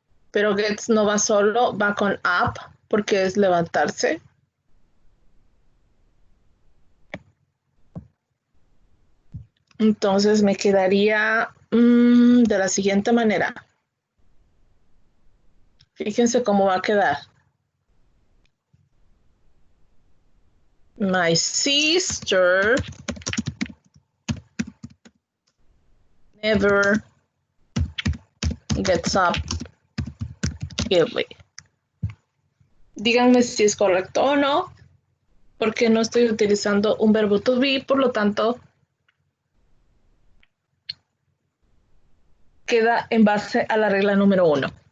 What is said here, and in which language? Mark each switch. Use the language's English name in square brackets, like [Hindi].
[Spanish] Pero gets no va solo, va con up porque es levantarse. Entonces me quedaría de la siguiente manera. Fíjense cómo va a quedar. [English] My sister never gets up early. [Spanish] Díganme si es correcto o no, porque no estoy utilizando un verbo to be, por lo tanto, queda en base a la regla número 1.